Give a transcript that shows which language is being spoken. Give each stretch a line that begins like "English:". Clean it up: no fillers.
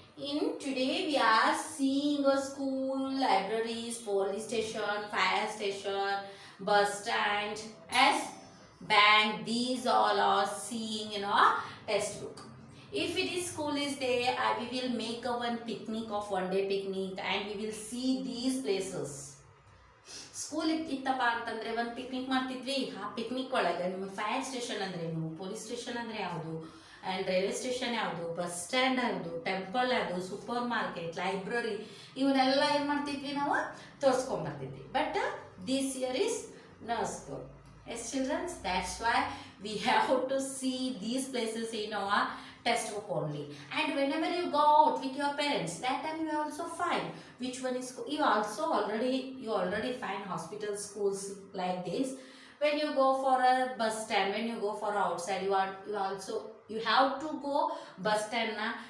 English: In today we are seeing a school, libraries, police station, fire station, bus stand, as bank. These all are seeing in our textbook. If it is school is there, we will make a one picnic of one day picnic and we will see these places.
Kannada: School ಇತ್ತಪ್ಪ ಅಂತಂದರೆ ಒಂದು picnic ಮಾಡ್ತಿದ್ವಿ. ಆ picnic ಒಳಗೆ ನಿಮಗೆ fire station ಅಂದ್ರೇನು, police station ಅಂದರೆ ಯಾವುದು, ಆ್ಯಂಡ್ ರೈಲ್ವೆ ಸ್ಟೇಷನ್ ಯಾವುದು, ಬಸ್ ಸ್ಟ್ಯಾಂಡ್ ಯಾವುದು, ಟೆಂಪಲ್ ಯಾವುದು, ಸೂಪರ್ ಮಾರ್ಕೆಟ್, ಲೈಬ್ರರಿ, ಇವನ್ನೆಲ್ಲ ಏನು ಮಾಡ್ತಿದ್ವಿ ನಾವು ತೋರಿಸ್ಕೊಂಬರ್ತಿದ್ವಿ.
English: But this year is no school. Yes, children, that's why we have to see these places in our textbook only. And whenever you go out with your parents, that time you also find which one is school. You already find hospital schools like this. When you go for a bus stand, when you go for outside, you have to go bus stand na.